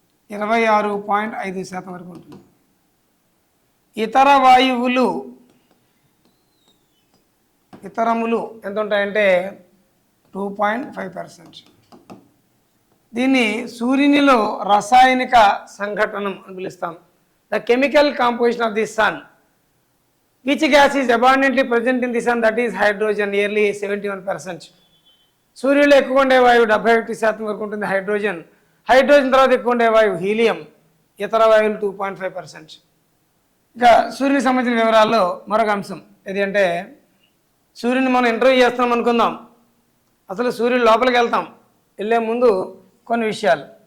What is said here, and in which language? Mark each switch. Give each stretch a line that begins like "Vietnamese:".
Telugu: 26.5% వరకు ఉంటుంది. ఇతర వాయువులు, ఇతరములు ఎంత ఉంటాయంటే 2.5%. దీన్ని సూర్యునిలో రసాయనిక సంఘటనం అని పిలుస్తాం.
English: The chemical composition of the sun. Which gas is abundantly present in the sun? That is hydrogen, nearly 71%.
Telugu: సూర్యులో ఎక్కువ ఉండే వాయువు 71% వరకు ఉంటుంది హైడ్రోజన్. హైడ్రోజన్ తర్వాత ఎక్కువ ఉండే వాయువు హీలియం. ఇతర వాయువులు 2.5%. ఇంకా సూర్యునికి సంబంధించిన వివరాల్లో మరొక అంశం ఏది అంటే, సూర్యుని మనం ఇంటర్వ్యూ చేస్తాం అనుకుందాం. అసలు సూర్యుడు లోపలికి వెళ్తాం. వెళ్ళే ముందు కొన్ని విషయాలు.